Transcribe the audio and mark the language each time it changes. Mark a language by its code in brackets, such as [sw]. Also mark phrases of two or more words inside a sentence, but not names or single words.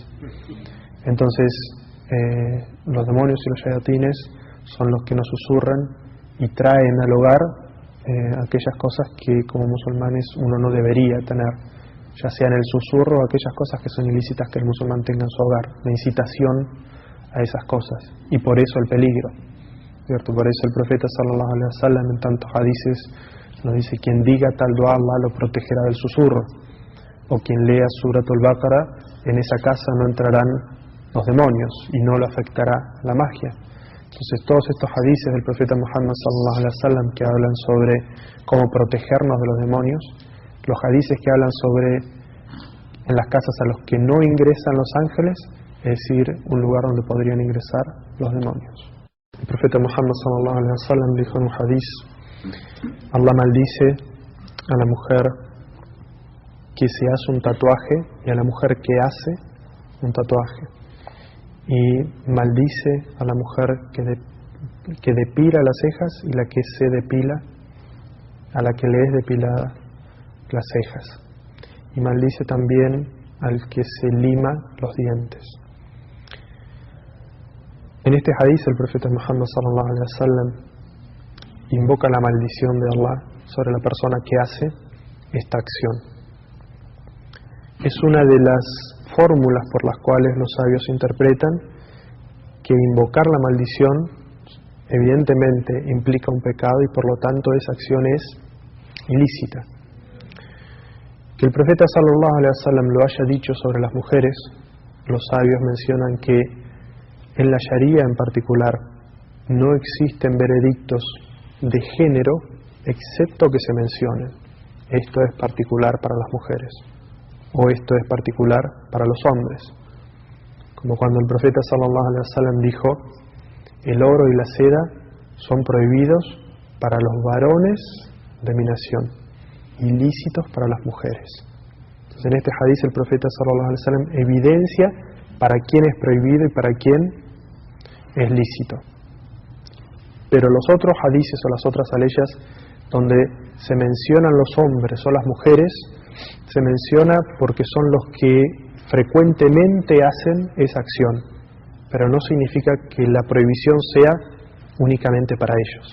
[es] Entonces, los demonios y los shayatines son los que nos susurran y traen al hogar aquellas cosas que como musulmanes uno no debería tener, ya sea en el susurro o aquellas cosas que son ilícitas que el musulmán tenga en su hogar, la incitación a esas cosas, y por eso el peligro, ¿cierto? Por eso el profeta [ar] صلى الله عليه وسلم [es] en tantos hadices nos dice: quien diga tal dua, Allah lo protegerá del susurro, o quien lea Surat al-Baqarah, en esa casa no entrarán los demonios y no lo afectará la magia. Entonces todos estos hadices del profeta Muhammad [ar] صلى الله عليه وسلم [es] que hablan sobre cómo protegernos de los demonios, los hadices que hablan sobre en las casas a los que no ingresan los ángeles, es decir, un lugar donde podrían ingresar los demonios. El profeta Muhammad [ar] صلى الله عليه وسلم [es] dijo en un hadiz: Allah maldice a la mujer que se hace un tatuaje y a la mujer que hace un tatuaje, y maldice a la mujer que depila las cejas y la que se depila, a la que le es depilada las cejas, y maldice también al que se lima los dientes. En este hadith el profeta Muhammad [ar] صلى الله عليه وسلم [es] invoca la maldición de Allah sobre la persona que hace esta acción. Es una de las fórmulas por las cuales los sabios interpretan que invocar la maldición evidentemente implica un pecado y por lo tanto esa acción es ilícita. Que el profeta [ar] صلى الله عليه وسلم [es] lo haya dicho sobre las mujeres, los sabios mencionan que en la Sharia en particular no existen veredictos de género excepto que se mencionen: esto es particular para las mujeres, o esto es particular para los hombres. Como cuando el profeta [ar] صلى الله عليه وسلم [es] dijo: el oro y la seda son prohibidos para los varones de mi nación, ilícitos para las mujeres. Entonces en este hadith el profeta [ar] صلى الله عليه وسلم [es] evidencia para quién es prohibido y para quién es lícito. Pero los otros hadices o las otras aleyas donde se mencionan los hombres o las mujeres, se menciona porque son los que frecuentemente hacen esa acción, pero no significa que la prohibición sea únicamente para ellos.